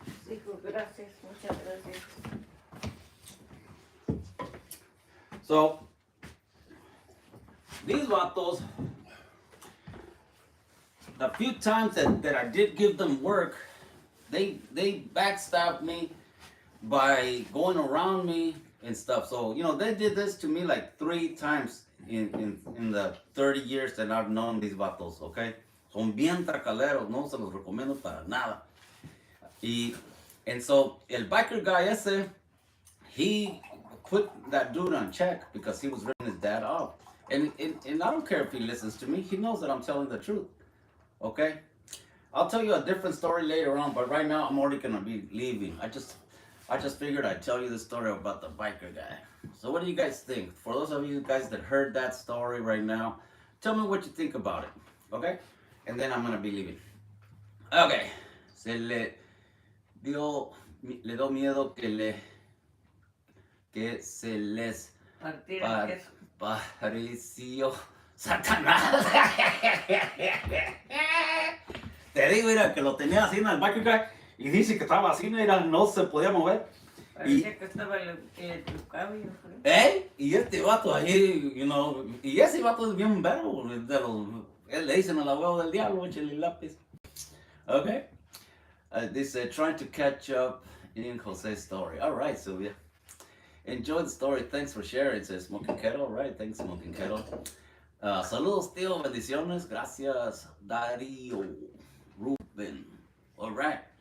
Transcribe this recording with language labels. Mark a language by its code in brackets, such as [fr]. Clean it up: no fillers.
[es] Hijo, gracias, muchas gracias. [en] So, these vatos, the few times that I did give them work, they backstabbed me by going around me and stuff. So, they did this to me like 3 times in the 30 years that I've known these vatos, okay? [es] Son bien tracaleros, no se los recomiendo para nada. [en] And so, el biker guy ese, he put that dude on check because he was ripping his dad off. And I don't care if he listens to me, he knows that I'm telling the truth, okay? I'll tell you a different story later on, but right now I'm already gonna be leaving. I just figured I'd tell you the story about the biker guy. So what do you guys think? For those of you guys that heard that story right now, tell me what you think about it, okay? And then I'm gonna be leaving. Okay. [es] Le dio miedo que se les pareció Satanás. Te digo, mira, que lo tenía así en el biker guy y dice que estaba así, mira, no se podía mover. Parecía que estaba electrocado, yo creo. Y este vato ahí, y ese vato es bien verbo, le dicen al abuelo del diablo, échale lápiz. [en] Okay. This trying to catch up in Jose's story. All right, Sylvia. Enjoy the story. Thanks for sharing, says Smoking Kettle. All right, thanks, Smoking Kettle. [es] Saludos, tío. Bendiciones. Gracias, [en] Darío Ruben. All right.